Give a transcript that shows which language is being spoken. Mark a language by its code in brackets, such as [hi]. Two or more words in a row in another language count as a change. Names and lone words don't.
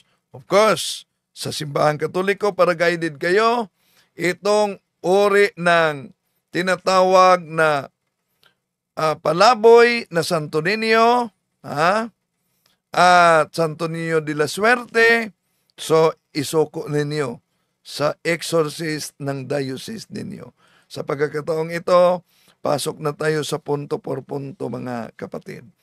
[tl] Of course, sa simbahan Katoliko, para guided kayo, itong uri ng tinatawag na palaboy na Santo Niño, at Santo Niño de la Suerte, so isuko ninyo sa exorcist ng diocese ninyo. Sa pagkakataong ito, pasok na tayo sa [es] punto por punto, [tl] mga kapatid.